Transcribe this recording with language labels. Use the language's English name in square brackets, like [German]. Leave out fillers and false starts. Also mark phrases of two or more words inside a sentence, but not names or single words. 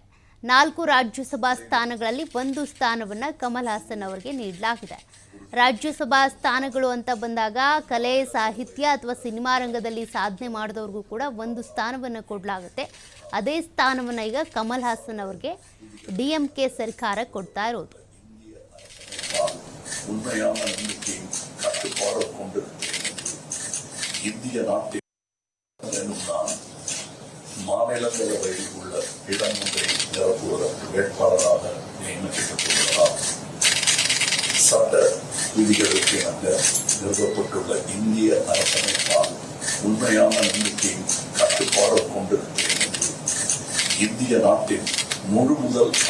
[Kannada] 4 ರಾಜ್ಯಸಭಾ ಸ್ಥಾನಗಳಲ್ಲಿ 1 ಸ್ಥಾನವನ್ನು ಕಮಲ್ ಹಾಸನ್ ಅವರಿಗೆ ನೀಡಲಾಗಿದೆ. ರಾಜ್ಯಸಭಾ ಸ್ಥಾನಗಳು ಅಂತ ಬಂದಾಗ ಕಲೆ, ಸಾಹಿತ್ಯ ಅಥವಾ ಸಿನಿಮಾ ರಂಗದಲ್ಲಿ ಸಾಧನೆ ಮಾಡಿದವ್ರಿಗೂ ಕೂಡ 1 ಸ್ಥಾನವನ್ನು ಕೊಡಲಾಗುತ್ತೆ. ಅದೇ ಸ್ಥಾನವನ್ನು ಈಗ ಕಮಲ್ ಹಾಸನ್ ಅವರಿಗೆ ಡಿಎಂಕೆ ಸರ್ಕಾರ ಕೊಡ್ತಾ ಇರೋದು. [Tamil] மாநிலங்களவையில் உள்ள இடம் ஒன்றை நிரப்புவதற்கு வேட்பாளராக நியமிக்கப்பட்டுள்ளார். சட்ட விதிகளுக்கு இணங்க நிறுவப்பட்டுள்ள இந்திய அரசமைப்பால் உண்மையான நம்பிக்கையும் கட்டுப்பாடும் கொண்டிருக்கிறேன் என்று இந்திய நாட்டின் முழு முதல்